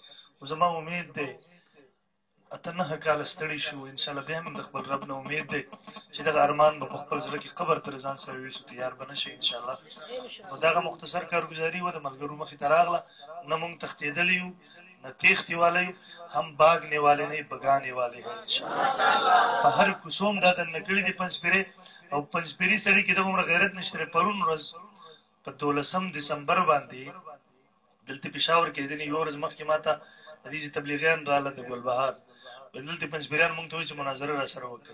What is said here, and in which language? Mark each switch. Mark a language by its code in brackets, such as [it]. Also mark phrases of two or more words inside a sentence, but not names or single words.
[ps] خو زما امید دی 8-9 کاله ستړي شو انشاءالله بیا هم د خپل رب نه امید دی چې دغه ارمان به په خپل زړه کې قبر تر ځان سره ویسو تیار به نه شي انشاءالله. نو دغه مختصر کارګزاري وه د ملګرو مخې ته راغله. نه مونږ تښتېدلی یو نه تېښتې والی یو [ur] هم باغنے والے نہیں بگانے والے ہیں انشاءاللہ. [ps] په هر کوڅو هم دا دننه کړي دي پنجپیرې او پنجپیري سړي کې دومره غیرت نشته دی. پرون ورځ په 12 دسمبر باندې دلته پېښور کې د یوه ورځ مخکې ما ته حدیث تبلیغیان راغله د ګلبهار دلته پنجپیریان مونږ ته وایي چې مناظره را سره وکړئ.